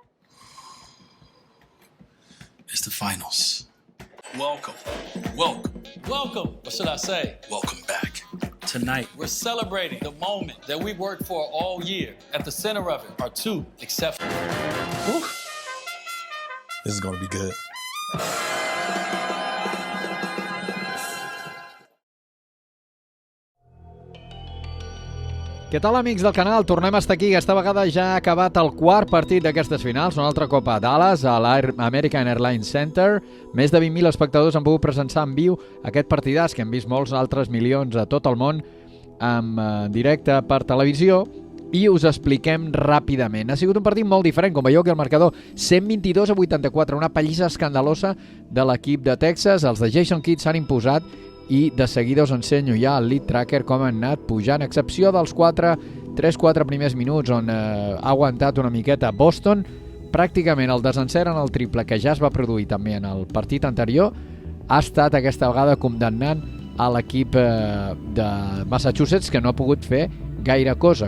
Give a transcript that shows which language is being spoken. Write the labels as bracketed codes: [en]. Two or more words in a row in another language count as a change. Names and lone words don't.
[en] It's the finals. Welcome. Welcome. Welcome, what should I say? Welcome back. Tonight, We're celebrating the moment that we worked for all year. At the center of it are two exceptional. this is going to be good. [ca] Què tal, amics del canal? Tornem a estar aquí. Aquesta vegada ja ha acabat el quart partit d'aquestes finals, una altra copa a Dallas, a l'American Airlines Center. Més de 20.000 espectadors han pogut presenciar en viu aquest partidàs, que hem vist molts altres milions a tot el món en directe per televisió, i us expliquem ràpidament. Ha sigut un partit molt diferent, com veieu que el marcador 122-84, una pallissa escandalosa de l'equip de Texas. Els de Jason Kidd s'han imposat i de seguida us ensenyo ja el [en] lead tracker [ca] com han anat pujant, a excepció dels 3-4 primers minuts on ha aguantat una miqueta Boston. Pràcticament el desencert en el triple, que ja es va produir també en el partit anterior, ha estat aquesta vegada condemnant a l'equip de Massachusetts, que no ha pogut fer gaire cosa.